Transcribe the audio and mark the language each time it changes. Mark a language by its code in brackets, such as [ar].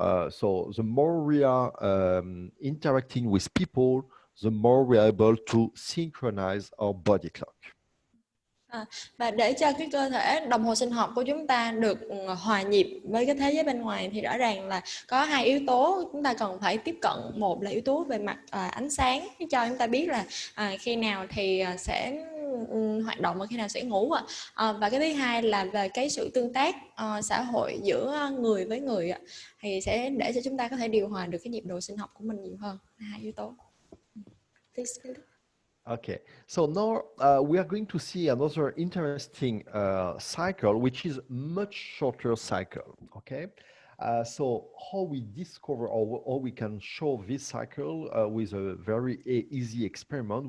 [en] So the more we are interacting with people, the more we are able to synchronize our body clock. [vi] Và để cho cái cơ thể đồng hồ sinh học của chúng ta được hòa nhịp với cái thế giới bên ngoài thì rõ ràng là có hai yếu tố chúng ta cần phải tiếp cận. Một là yếu tố về mặt ánh sáng, cho chúng ta biết là khi nào thì sẽ hoạt động và khi nào sẽ ngủ. Và cái thứ hai là về cái sự tương tác xã hội giữa người với người, thì sẽ để cho chúng ta có thể điều hòa được cái nhịp độ sinh học của mình nhiều hơn. Hai yếu tố. [en] Please, [vi] Philip. [en] Okay, so now we are going to see another interesting cycle, which is much shorter cycle. Okay, so how we discover or how we can show this cycle with a very easy experiment.